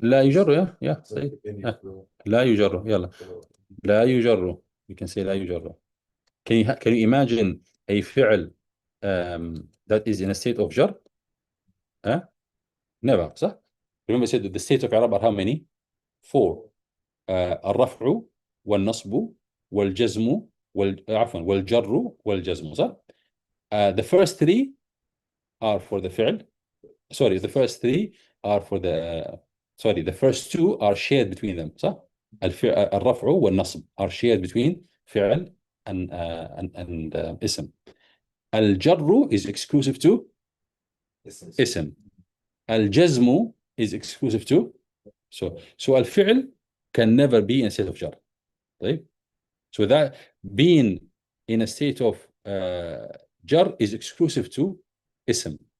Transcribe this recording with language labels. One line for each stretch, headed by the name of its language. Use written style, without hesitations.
Arabic: لا يجر. يا صحيح. لا يجر. يلا لا يجر.
English: You can say
Arabic: لا يجر.
English: Can you imagine a فعل that is in a state of jar? Never.
Arabic: صح?
English: Remember I said that the states of إعراب are how many? 4.
Arabic: الرفع والنصب والجزم عفوا والجر والجزم. صح؟
English: The first 3 are for the فعل. Sorry, the first 3 are for the sorry, the first 2 are shared between them.
Arabic: صح؟
English: الرفع والنصب are shared between فعل and اسم. الجر is exclusive to اسم. الجزم is exclusive to so الفعل can never be in a state of jar.
Arabic: طيب.
English: So that being in a state of jar is exclusive to اسم.